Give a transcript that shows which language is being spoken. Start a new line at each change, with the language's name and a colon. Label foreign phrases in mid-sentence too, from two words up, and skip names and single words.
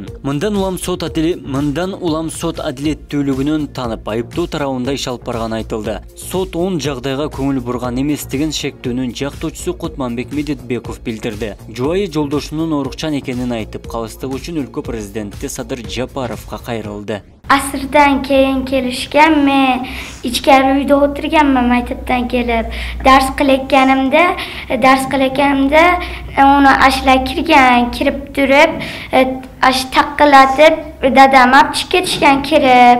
Kyrgyz: Мындан улам сот адилеттүүлүгүнөн танып, айыптуу тарабында иш алып барганы айтылды. Сот 10 жагдайга көңүл бурган эместигин шектүүнүн жактоочусу Кутманбек Медетбеков билдирди. Жубайы жолдошунун оорукчан экенин айтып, калыстыгы үчүн өлкө президенти Садыр Жапаровго кайрылды.
Uzbek: Asırdan keyin kelishgan, men ichkari uyda o'tirganman, maktabdan kelib. Dars qilayotganimda uni ashla kirib turib, taqqilatib dadam olib chiqib ketishgan kirib.